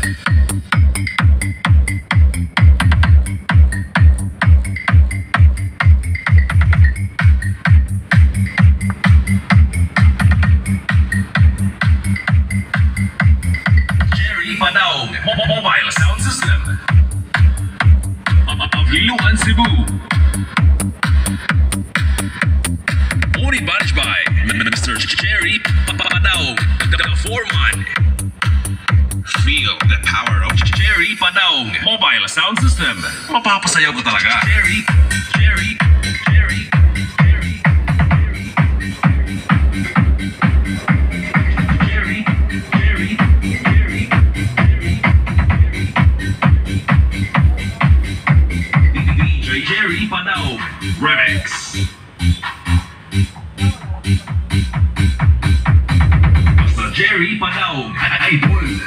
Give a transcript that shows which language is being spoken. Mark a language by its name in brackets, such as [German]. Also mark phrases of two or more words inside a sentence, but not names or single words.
[English] Jerry Padao Mobile Sound System of Liloan, Cebu. Only managed by Mr. Jerry Padao, the foreman. Feel the power of Jerry Padao Mobile Sound System. [Cebuano] Mapapasayaw ko talaga. Jerry. DJ Jerry Padao Remix. Basta Jerry Padao Idol.